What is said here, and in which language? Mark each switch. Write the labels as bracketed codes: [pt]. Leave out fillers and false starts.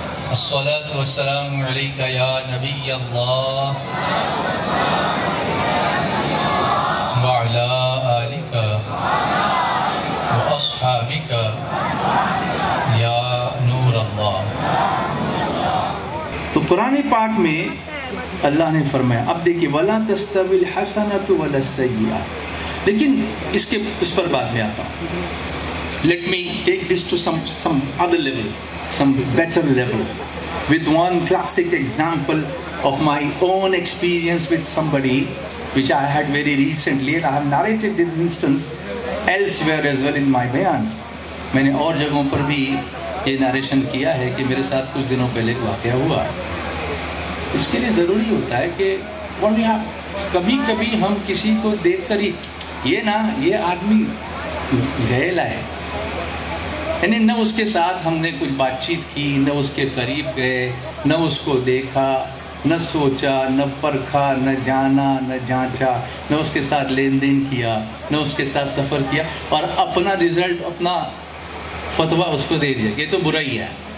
[ar] الصلاۃ والسلام علیکہ یا نبی اللہ وعلی آلکہ واصحابکہ یا نور اللہ. [ur] تو قرآن پاک میں اللہ نے فرمایا, اب دیکھیے [ar] وَلَا تَسْتَوِي الْحَسَنَةُ وَلَا السَّيِّئَةُ, [ur] لیکن اس پر بعد میں آتا ہوں. [en] Let me take this to some other level, some better level, with one classic example of my own experience with somebody which I had very recently, and I have narrated this instance elsewhere as well in my bayans. [ur] میں نے اور جگہوں پر بھی یہ narration کیا ہے کہ میرے ساتھ کچھ دنوں پہلے ایک واقعہ ہوا. اس کے لیے ضروری ہوتا ہے کہ کبھی کبھی ہم کسی کو دیکھ کر ہی یہ آدمی گھریلا ہے, یعنی نہ اس کے ساتھ ہم نے کچھ بات چیت کی, نہ اس کے قریب گئے, نہ اس کو دیکھا, نہ سوچا, نہ پرکھا, نہ جانا, نہ جانچا, نہ اس کے ساتھ لین دین کیا, نہ اس کے ساتھ سفر کیا, اور اپنا رزلٹ, اپنا فتویٰ اس کو دے دیا کہ یہ تو برا ہی ہے.